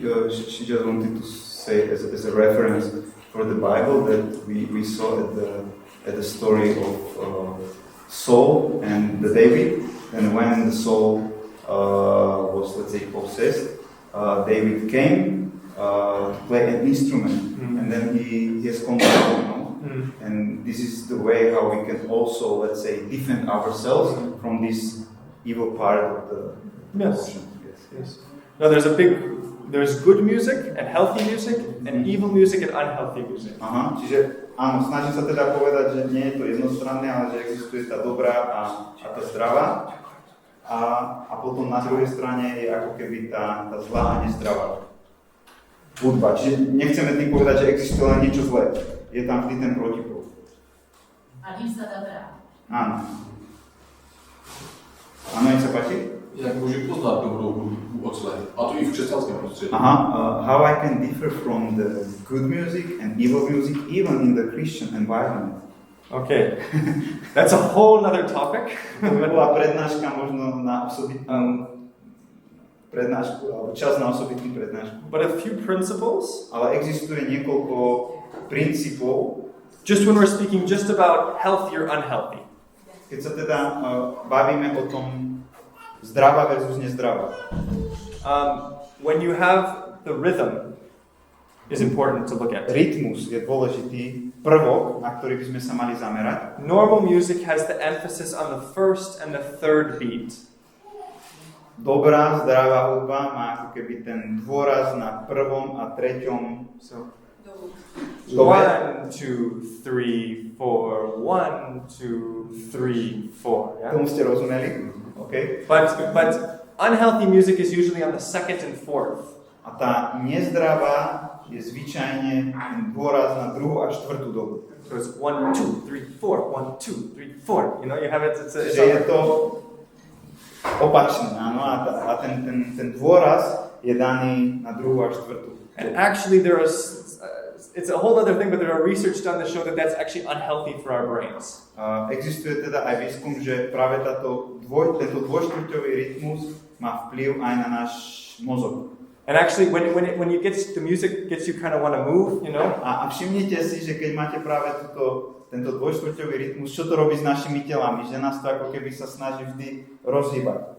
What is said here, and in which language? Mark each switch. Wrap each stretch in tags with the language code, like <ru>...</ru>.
<en>She just wanted to say as a reference for the Bible that we saw at the story of Saul and the David, and when the Saul was, let's say, possessed, David came to play an instrument, and then he has control, and this is the way how we can also, let's say, defend ourselves from this evil part of the emotion. Yes. No, there's good music and healthy music, and evil music and unhealthy music.</en> <sk>Aha, čiže áno, snažím sa teda povedať, že nie je to jednostranné, ale že existuje tá dobrá a tá zdravá. A potom na druhej strane je ako keby tá zlá a nezdravá hudba. Čiže nechceme tým povedať, že existuje len niečo zlé. Je tam vždy ten protipol. A ním sa dá brániť. Áno. Áno, nech sa páči? Jak môžem poznať dobrú hudbu od zlé? A to i v křesťanskom prostredí.</sk> <en>How I can differ from the good music and evil music even in the Christian environment. Okay, that's a whole other topic.</en> <sk>To by bola prednáška možno na osobitnú prednášku, alebo čas na osobitnú prednášku.</sk> <en>But a few principles.</en> <sk>Ale existuje niekoľko princípov.</sk> <en>Just when we're speaking just about healthy or unhealthy.</en> <sk>Keď sa teda bavíme o tom zdravá versus nezdravá.</sk> <en>When you have the rhythm is important to look at.</en> <sk>Rytmus je dôležitý prvok, na ktorý by sme sa mali zamerať.</sk> <en>Normal music has the emphasis on the first and the third beat.</en> <sk>Dobrá, zdravá hudba má ako keby ten dôraz na prvom a treťom.</sk> <en>So, 1, 2, 3, 4, 1, 2, 3, 4. Yeah?</en> <sk>Tomu ste rozumeli? Okay.</sk> <en>But unhealthy music is usually on the second and fourth.</en> <sk>A tá nezdravá je zvyčajne dôraz na druhú a štvrtú dobu.</sk> <en>So it's 1, 2, 3, 4, 1, 2, 3, 4. You know, you have it. It's</en> <sk>je to opačné, áno, a ten dôraz je daný na druhú a štvrtú.</sk> <en>And actually it's a whole other thing, but there are research done that show that that's actually unhealthy for our brains.</en> <sk>Existuje teda aj výskum, že práve tento dvojštvrťový rytmus má vplyv aj na náš mozog.</sk> <en>And actually, when you get the music gets you kind of want to move, you know.</en> <sk>A všimnite si, že keď máte práve tento dvojštvrťový rytmus, čo to robí s našimi telami, že nás to ako keby sa snaží vždy rozhýbať.</sk>